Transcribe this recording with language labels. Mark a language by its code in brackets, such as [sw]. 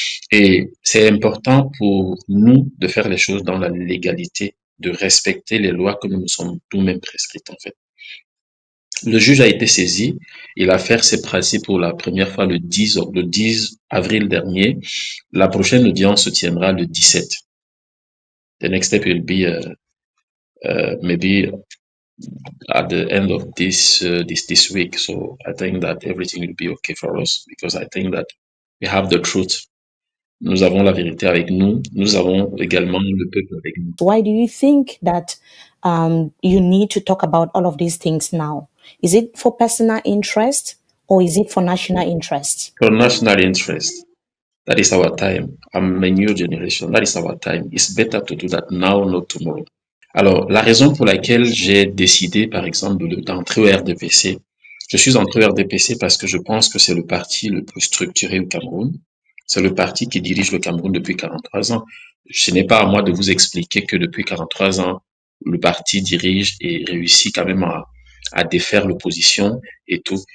[fr] Et c'est important pour nous de faire les choses dans la légalité, de respecter les lois que nous nous sommes nous-mêmes prescrites, en fait. Le juge a été saisi. L'affaire s'est passée pour la première fois le 10 avril dernier. La prochaine audience se tiendra le 17. [en] The next step will be maybe at the end of this week. So I think that everything will be okay for us because I think that we have the truth. [fr] Nous avons la vérité avec nous. Nous avons également le peuple avec nous. [en] Why do you think that you need to talk about all of these things now? Is it for personal interest or is it for national interest? For national interest, that is our time. I'm a new generation. That is our time. It's better to do that now, not tomorrow. [fr] Alors, la raison pour laquelle j'ai décidé, par exemple, d'entrer au RDPC, je suis entré au RDPC parce que je pense que c'est le parti le plus structuré au Cameroun. C'est le parti qui dirige le Cameroun depuis 43 ans. Ce n'est pas à moi de vous expliquer que depuis 43 ans, le parti dirige et réussit quand même à défaire l'opposition et tout.